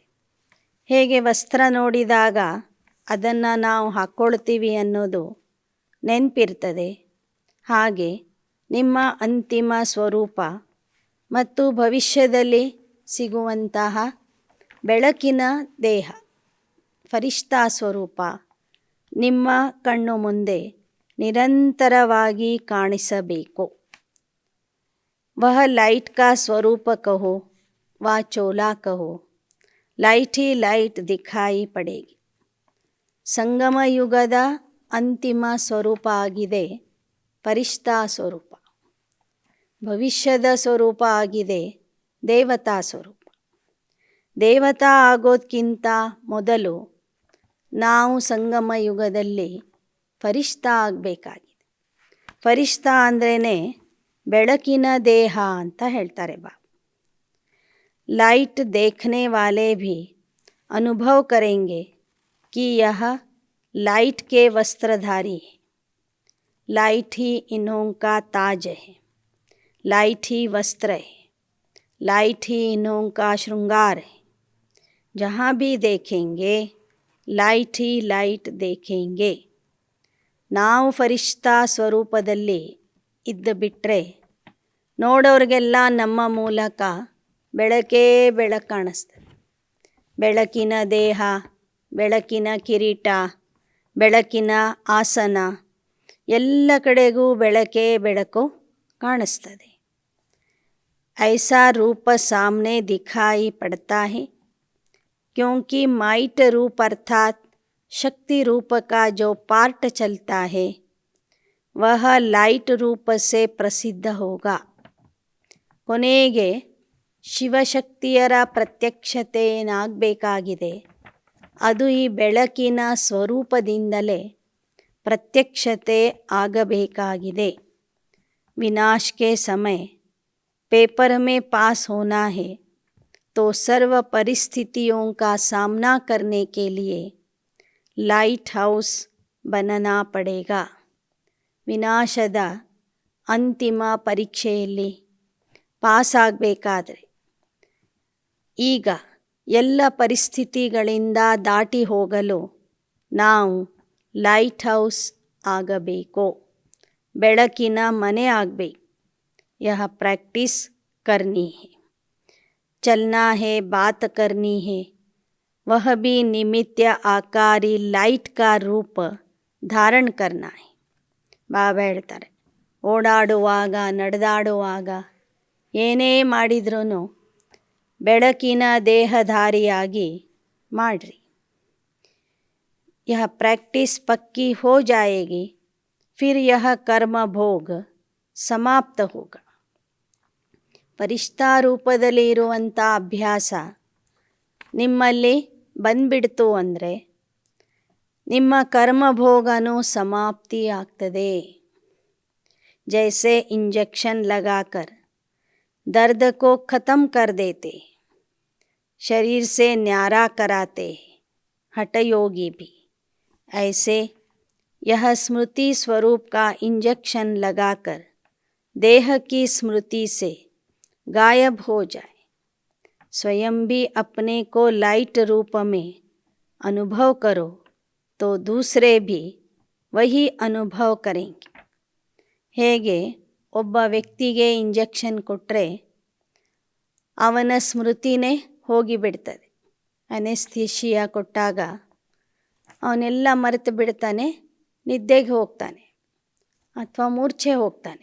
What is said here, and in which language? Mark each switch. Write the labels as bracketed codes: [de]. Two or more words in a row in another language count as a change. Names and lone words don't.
[kn] ಹೇಗೆ ವಸ್ತ್ರ ನೋಡಿದಾಗ ಅದನ್ನು ನಾವು ಹಾಕ್ಕೊಳ್ತೀವಿ ಅನ್ನೋದು ನೆನಪಿರ್ತದೆ, ಹಾಗೆ ನಿಮ್ಮ ಅಂತಿಮ ಸ್ವರೂಪ ಮತ್ತು ಭವಿಷ್ಯದಲ್ಲಿ ಸಿಗುವಂತಹ ಬೆಳಕಿನ ದೇಹ, ಫರಿಷ್ಠಾ ಸ್ವರೂಪ ನಿಮ್ಮ ಕಣ್ಣು ಮುಂದೆ ನಿರಂತರವಾಗಿ ಕಾಣಿಸಬೇಕು. [hi] वह लाइट का स्वरूप कहो व चोला कहो, लाइट ही लाइट दिखाई पड़ेगी. [kn] ಸಂಗಮ ಯುಗದ ಅಂತಿಮ ಸ್ವರೂಪ ಆಗಿದೆ ಫರಿಷ್ಠಾ ಸ್ವರೂಪ. ಭವಿಷ್ಯದ ಸ್ವರೂಪ ಆಗಿದೆ ದೇವತಾ ಸ್ವರೂಪ. ದೇವತಾ ಆಗೋದಕ್ಕಿಂತ ಮೊದಲು ನಾವು ಸಂಗಮ ಯುಗದಲ್ಲಿ ಫರಿಷ್ಠಾ ಆಗಬೇಕಾಗಿದೆ. ಫರಿಷ್ಠಾ ಅಂದ್ರೇ ಬೆಳಕಿನ ದೇಹ ಅಂತ ಹೇಳ್ತಾರೆ ಬಾಬಾ. [hi] लाइट देखने वाले भी अनुभव करेंगे कि यह लाइट के वस्त्रधारी है. लाइट ही इन्हों का ताज है, लाइट ही वस्त्र है, लाइट ही इन्हों का श्रृंगार है. जहाँ भी देखेंगे लाइट ही लाइट देखेंगे. [kn] ನಾವು ಫರಿಷ್ಠಾ ಸ್ವರೂಪದಲ್ಲಿ ಇದ್ದು ಬಿಟ್ಟರೆ ನೋಡೋರಿಗೆಲ್ಲ ನಮ್ಮ ಮೂಲಕ ಬೆಳಕೇ ಬೆಳಕು ಕಾಣಿಸ್ತದೆ. ಬೆಳಕಿನ ದೇಹ, ಬೆಳಕಿನ ಕಿರೀಟ, ಬೆಳಕಿನ ಆಸನ, ಎಲ್ಲ ಕಡೆಗೂ ಬೆಳಕೇ ಬೆಳಕು ಕಾಣಿಸ್ತದೆ. [hi] ऐसा रूप सामने दिखाई पड़ता है क्योंकि माइट रूप अर्थात शक्ति रूप का जो पार्ट चलता है वह लाइट रूप से प्रसिद्ध होगा. [kn] ಕೊನೆಗೆ ಶಿವಶಕ್ತಿಯರ ಪ್ರತ್ಯಕ್ಷತೆ ಏನಾಗಬೇಕಾಗಿದೆ, ಅದು ಈ ಬೆಳಕಿನ ಸ್ವರೂಪದಿಂದಲೇ ಪ್ರತ್ಯಕ್ಷತೆ ಆಗಬೇಕಾಗಿದೆ. [hi] विनाश के समय पेपर में पास होना है तो सर्व परिस्थितियों का सामना करने के लिए [en] light house [hi] बनना पड़ेगा. [kn] ವಿನಾಶದ ಅಂತಿಮ ಪರೀಕ್ಷೆಯಲ್ಲಿ ಪಾಸ್ ಆಗಬೇಕಾದ್ರೆ ಈಗ ಎಲ್ಲ ಪರಿಸ್ಥಿತಿಗಳಿಂದ ದಾಟಿ ಹೋಗಲು ನಾವು [en] light house [kn] ಆಗಬೇಕು, ಬೆಳಕಿನ ಮನೆ ಆಗಬೇಕು. [hi] यह प्रैक्टिस करनी है. चलना है, बात करनी है, वह भी निमित्त आकारी लाइट का रूप धारण करना है. [kn] ಬಾಬಾ ಹೇಳ್ತಾರೆ, ಓಡಾಡುವಾಗ ನಡೆದಾಡುವಾಗ ಏನೇ ಮಾಡಿದ್ರೂ ಬೆಳಕಿನ ದೇಹಧಾರಿಯಾಗಿ ಮಾಡಿರಿ. [hi] यह प्रैक्टिस पक्की हो जाएगी, फिर यह कर्म भोग समाप्त होगा. [kn] ಫರಿಷ್ಠಾ ರೂಪದಲ್ಲಿ ಇರುವಂಥ ಅಭ್ಯಾಸ ನಿಮ್ಮಲ್ಲಿ ಬಂದ್ಬಿಡ್ತು ಅಂದರೆ ನಿಮ್ಮ ಕರ್ಮಭೋಗನೂ ಸಮಾಪ್ತಿ ಆಗ್ತದೆ. [hi] जैसे इंजेक्शन लगाकर दर्द को ख़त्म कर देते, शरीर से न्यारा कराते हठ योगी भी, ऐसे यह स्मृति स्वरूप का इंजेक्शन लगाकर देह की स्मृति से गायब हो जाए. स्वयं भी अपने को लाइट रूप में अनुभव करो तो दूसरे भी वही अनुभव करेंगे. [kn] ಹೇಗೆ ಒಬ್ಬ ವ್ಯಕ್ತಿಗೆ ಇಂಜೆಕ್ಷನ್ ಕೊಟ್ಟರೆ ಅವನ ಸ್ಮೃತಿನೇ ಹೋಗಿಬಿಡ್ತದೆ. ಅನೆಸ್ಥೀಶಿಯಾ ಕೊಟ್ಟಾಗ ಅವನೆಲ್ಲ ಮರೆತು ಬಿಡ್ತಾನೆ, ನಿದ್ದೆಗೆ ಹೋಗ್ತಾನೆ ಅಥವಾ ಮೂರ್ಛೆ ಹೋಗ್ತಾನೆ.